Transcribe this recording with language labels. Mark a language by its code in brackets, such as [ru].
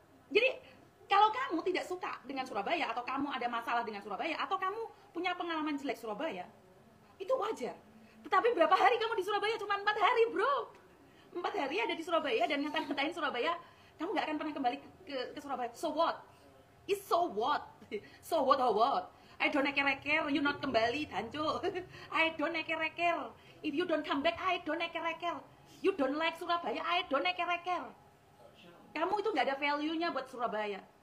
[id] Jadi kalau kamu tidak suka dengan Surabaya, atau kamu ada masalah dengan Surabaya, atau kamu punya pengalaman jelek Surabaya, itu wajar. Tetapi berapa hari kamu di Surabaya? Cuma 4 hari, bro. 4 hari ada di Surabaya dan ngatain Surabaya, kamu gak akan pernah kembali ke Surabaya. [en] So what? It's so what? So what, how what? I don't care, you not [id] kembali, [en] Danco. I don't care. If you don't come back, I don't care. You don't like Surabaya, I don't care. [id] Kamu itu gak ada value-nya buat Surabaya.